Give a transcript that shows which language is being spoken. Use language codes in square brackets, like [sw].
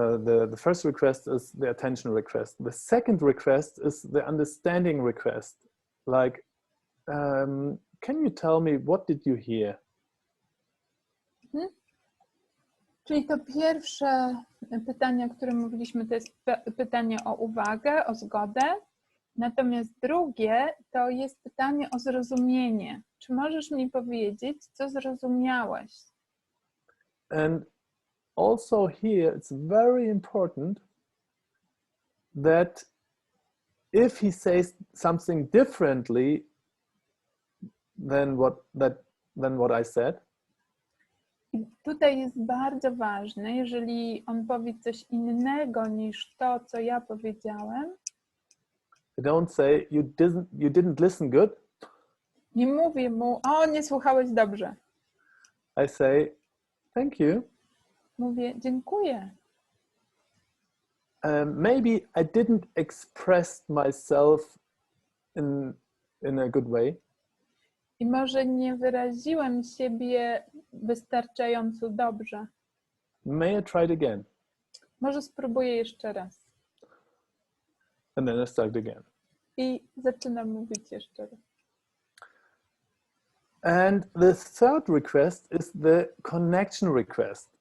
[en] The first request is the attention request. The second request is the understanding request. Like, can you tell me what did you hear? [pl] Czyli to pierwsze pytanie, o którym mówiliśmy, to jest pytanie o uwagę, o zgodę. Natomiast drugie to jest pytanie o zrozumienie. Czy możesz mi powiedzieć, co zrozumiałeś? [en] And also here it's very important that if he says something differently than what I said, [pl] i tutaj jest bardzo ważne, jeżeli on powie coś innego niż to, co ja powiedziałem. [en] Don't say you didn't listen good. [pl] Nie mówię mu, nie słuchałeś dobrze. [en] I say, thank you. [pl] Mówię, dziękuję. [en] Maybe I didn't express myself in a good way. [pl] I może nie wyraziłem siebie wystarczająco dobrze. [en] May I try it again? [pl] Może spróbuję jeszcze raz. [en] And then I start again. [pl] I zaczynam mówić jeszcze raz. [en] And the third request is the connection request.